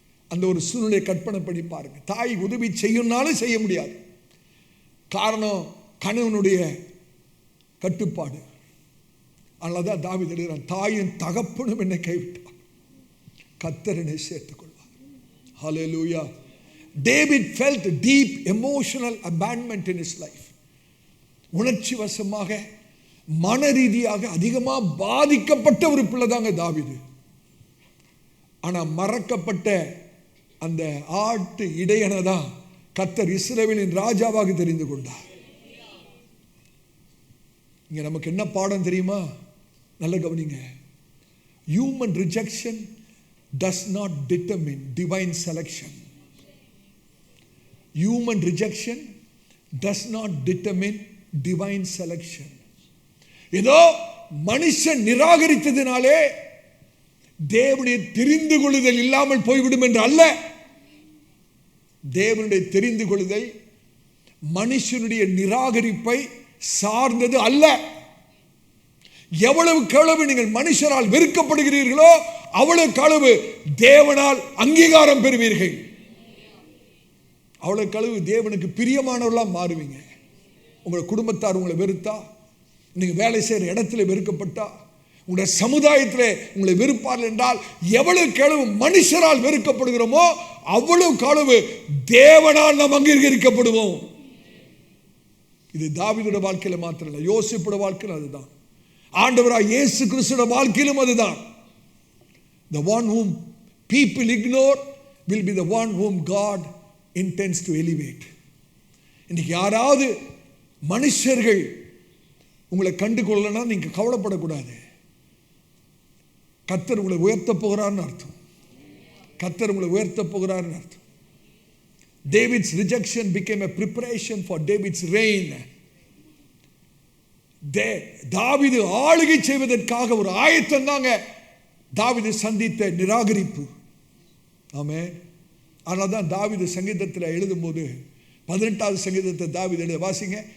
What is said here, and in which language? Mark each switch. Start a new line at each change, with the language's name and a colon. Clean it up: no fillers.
Tamil: அந்த ஒரு சூழ்நிலையை கற்பனை பண்ணி பாருங்க. தாய் உதவி செய்யணும்னாலும் செய்ய முடியாது. காரணம், கணவனுடைய கட்டுப்பாடு. அதனால தான் தாவீது எழுதுகிறான், தாயின் தகப்பனும் என்னை கைவிட்டார், கர்த்தர் என்னை சேர்த்துக் கொள்வார்.
English: Hallelujah. David felt deep emotional abandonment in his life.
Tamil: உணர்ச்சி வசமாக மன ரீதியாக அதிகமாக பாதிக்கப்பட்ட ஒரு பிள்ளை தாங்க தாவீது. ஆனால் மறக்கப்பட்ட அந்த ஆட்டு இடையனை தான் கர்த்தர் இஸ்ரவேலின் ராஜாவாக தெரிந்து கொண்டார். இங்க நமக்கு என்ன பாடம் தெரியுமா? நல்ல கவனிங்க.
English: Human rejection does not determine divine selection. Human rejection does not determine divine selection.
Tamil: ஏதோ மனுஷன் நிராகரித்ததினாலே தேவனுடைய தெரிந்து கொள்ளுதல் இல்லாமல் போய்விடும் என்று அல்ல. தேவனுடைய தெரிந்து கொள்ளுதல் மனுஷனுடைய நிராகரிப்பை சார்ந்தது அல்ல. எவ்வளவுக்கு எவ்வளவு நீங்கள் மனுஷரால் வெறுக்கப்படுகிறீர்களோ அவ்வளவுக்கு அளவு தேவனால் அங்கீகாரம் பெறுவீர்கள். அவ்வளவுக்கு அளவு தேவனுக்கு பிரியமானவர்களாக மாறுவீங்க. உங்கள் குடும்பத்தார் உங்களை வெறுத்தா, நீங்கள் வேலை செய்கிற இடத்துல வெறுக்கப்பட்டா, உங்களுடைய சமுதாயத்தில் உங்களை வெறுப்பார்கள் என்றால், எவ்வளவுக்கு அளவு மனுஷரால் வெறுக்கப்படுகிறோமோ அவ்வளவுக்கு அளவு தேவனால் நாம் அங்கீகரிக்கப்படுவோம். இது தாவீதுடைய வாழ்க்கையில மாத்திரம் இல்லை, யோசேப்புடைய வாழ்க்கையில் அதுதான். ஆண்டவராய் இயேசு கிறிஸ்துவின் வாழ்க்கையிலும் அதுதான்.
English: The one whom people ignore will be the one whom God intends to elevate.
Tamil: இன்னைக்கு யாராவது மனுஷர்கள் உங்களை கண்டு கொள்ளனா நீங்க கவலைப்படக்கூடாது. கர்த்தர் உங்களை உயர்த்த போகிறார்னு அர்த்தம். கர்த்தர் உங்களை உயர்த்த போகிறார்னு அர்த்தம்.
English: David's rejection became a preparation for David's reign.
Tamil: தாவீது ஆளுகை செய்வதற்காக ஒரு ஆயத்தம் தாங்க தாவீது சந்தித்த நிராகரிப்பு. ஆமென். அதனால தான் தாவீது சங்கீதத்தில் எழுதும்போது 18வது சங்கீதத்தை தாவீது எழுத வாசிங்க.